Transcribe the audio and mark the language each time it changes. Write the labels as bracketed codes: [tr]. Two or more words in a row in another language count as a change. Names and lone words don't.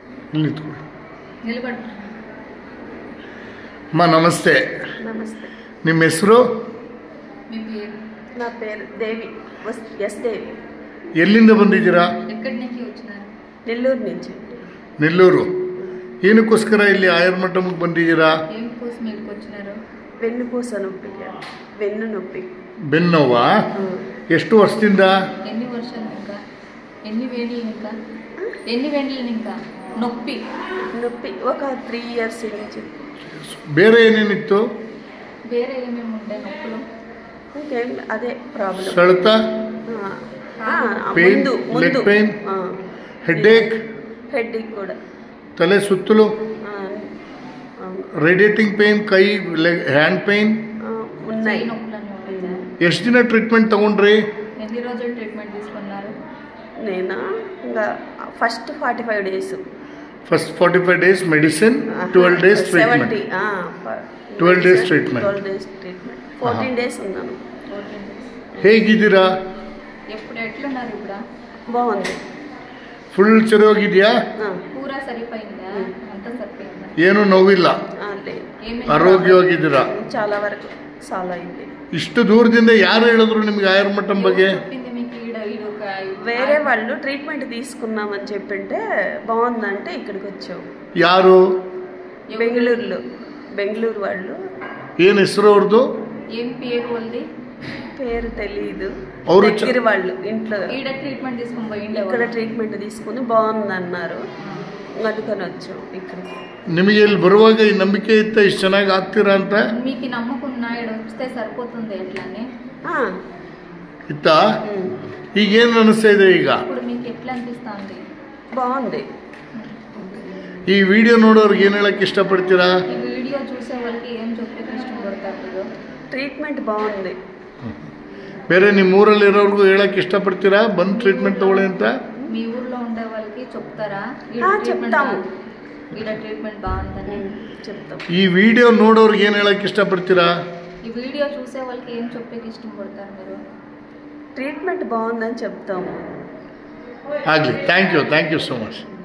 [kn] ಅಮ್ಮ ನಮಸ್ತೆ. ನಮಸ್ತೆ. ನಿಮ್ಮ ಹೆಸರು? [te] నా పేరు దేవి, ఎస్ దేవి. [kn] ఎల్లింద ಬಂದಿದ್ದೀರಾ? [te] నెల్లూరు నుంచి. నెల్లూరు. [kn] ಏನಕ್ಕೋಸ್ಕರ ಇಲ್ಲಿ ಆಯುರ್ಮಠಕ್ಕೆ ಬಂದಿದ್ದೀರಾ? [te] వెన్నుపూస నొప్పి, వెన్ను నొప్పి. [kn] ಬೆನ್ನೋವಾ? ಎಷ್ಟು ವರ್ಷದಿಂದ? [te] నొప్పి నొప్పి ఒక 3 years నుంచి. [kn] ಬೇರೆ ಏನೇನಿತ್ತು? ಬೇರೆ ಏನೇನು [te] ఉండే నొప్పులు ఇంకేం అదే ప్రాబ్లం. [kn] ಸೆಳೆತ, ಪೇನ್, [en] leg pain, headache [kn] ಕೂಡ, ತಲೆ ಸುತ್ತಲು, [en] radiating pain, [kn] ಕೈ [en] hand pain [te] ఉన్నాయి. [kn] ಎಷ್ಟು ದಿನ ಟ್ರೀಟ್ಮೆಂಟ್ ತಗೊಂಡ್ರಿ? [te] ఎన్ని రోజులు ట్రీట్మెంట్ తీసుకున్నారు? నేనా ఇంకా ఫస్ట్ 45 days. [kn] ಫಸ್ಟ್ 45 days ಮೆಡಿಸಿನ್, 12 days ಟ್ರೀಟ್ಮೆಂಟ್. 12 days ಟ್ರೀಟ್ಮೆಂಟ್. [te] 14 days ఉన్నాను. [kn] ಹೇಗಿದ್ದೀರಾ? [te] ఎట్లున్నారు ఇప్పుడు? బాగుంది. [kn] ಫುಲ್ ಸರಿಯೋಗಿದೆಯಾ? [te] ಪೂರಾ ಸರಿపోయిందా? అంతా సరిపోయిందా? [kn] ಏನು ನೋವಿಲ್ಲ? ಆರೋಗ್ಯವಾಗಿದ್ದೀರಾ? [te] చాలా వరకు చాలా అయింది. [kn] ಇಷ್ಟು ದೂರದಿಂದ ಯಾರು ಹೇಳಿದ್ರು ನಿಮಗೆ ಆಯುರ್ಮಠಂ ಬಗ್ಗೆ? [te] వేరే వాళ్ళు ట్రీట్మెంట్ తీసుకున్నామని చెప్పింటే బాగుందంటే ఇక్కడికి వచ్చాం. [kn] ಯಾರು? [te] బెంగళూరు వాళ్ళు. [kn] ಏನು ಹೆಸರು ಅವ್ರದ್ದು? [te] ఏం పేరు వాళ్ళది? పేరు తెలీదు. దగ్గర వాళ్ళు ఇంట్లో ఇక్కడ ట్రీట్మెంట్ తీసుకుని బాగుంది అన్నారు, అందుకని వచ్చాం ఇక్కడికి. [kn] ನಿಮಗೆ ಇಲ್ಲಿ ಬರುವಾಗ ಈ ನಂಬಿಕೆ ಇತ್ತ ಇಷ್ಟು ಚೆನ್ನಾಗಿ ಆಗ್ತೀರಾ ಅಂತ? [te] మీకు నమ్మకం వస్తే సరిపోతుంది ఎట్లానే [kn] ಇತ್ತ. ಈಗೇನು ಅನಿಸ್ತಾ ಇದೆ ಈಗ? [te] ఇప్పుడు మీకు ఎట్లా అనిపిస్తుంది? బాగుంది. [kn] ಈ ವಿಡಿಯೋ ನೋಡೋರ್ಗೆ ಏನು ಹೇಳಕ್ಕೆ ಇಷ್ಟಪಡ್ತೀರಾ? [te] ఈ వీడియో చూసే వాళ్ళకి ఏం చెప్పేకి ఇష్టపడతారు? ట్రీట్మెంట్ బాగుంది. [kn] ಬೇರೆ ನಿಮ್ಮ ಊರಲ್ಲಿ ಇರೋರ್ಗೂ ಹೇಳಕ್ಕೆ ಇಷ್ಟಪಡ್ತೀರಾ ಬಂದು ಟ್ರೀಟ್ಮೆಂಟ್ ತಗೊಳ್ಳಿ ಅಂತ? [te] మీ ఊర్లో ఉండే వాళ్ళకి చెప్తారా? చెప్తాము, ఇక్కడ ట్రీట్మెంట్ బాగుందని చెప్తాం. [kn] ಈ ವಿಡಿಯೋ ನೋಡೋರ್ಗೆ ಏನು ಹೇಳಕ್ಕೆ ಇಷ್ಟಪಡ್ತೀರಾ? [te] ఈ వీడియో చూసే వాళ్ళకి ఏం చెప్పేకి ఇష్టపడతారు మీరు? ట్రీట్మెంట్ బాగుందని చెప్తాము. [kn] ಆಗಲಿ. [en] thank you so much.